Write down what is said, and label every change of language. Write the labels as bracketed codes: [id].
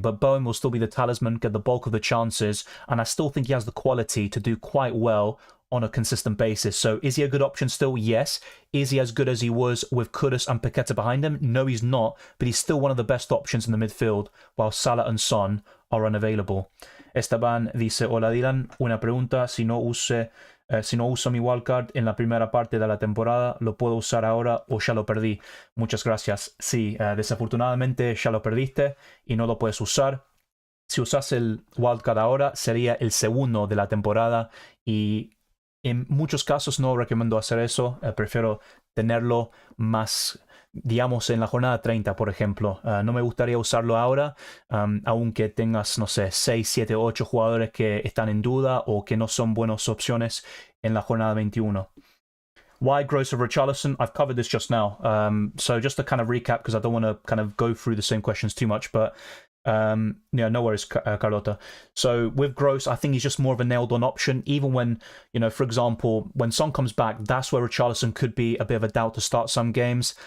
[en] But Bowen will still be the talisman, get the bulk of the chances, and I still think he has the quality to do quite well on a consistent basis. So is he a good option still? Yes. Is he as good as he was with Kudus and Paqueta behind him? No, he's not, but he's still one of the best options in the midfield, while Salah and Son are unavailable. [es] Esteban dice, hola Dylan, una pregunta, si no uso mi wildcard en la primera parte de la temporada, ¿lo puedo usar ahora o ya lo perdí? Muchas gracias. Sí, desafortunadamente ya lo perdiste y no lo puedes usar. Si usas el wildcard ahora, sería el segundo de la temporada y en muchos casos no recomiendo hacer eso. Prefiero tenerlo más, digamos, en la jornada 30, por ejemplo. No me gustaría usarlo ahora, aunque tengas, no sé, 6, 7, 8 jugadores que están en duda o que no son buenas opciones en la jornada 21. [en] Why Gross over Richarlison? I've covered this just now. So just to kind of recap, because I don't want to kind of go through the same questions too much, but yeah, no worries, Carlota. So with Gross, I think he's just more of a nailed-on option. Even when, you know, for example, when Son comes back, that's where Richarlison could be a bit of a doubt to start some games.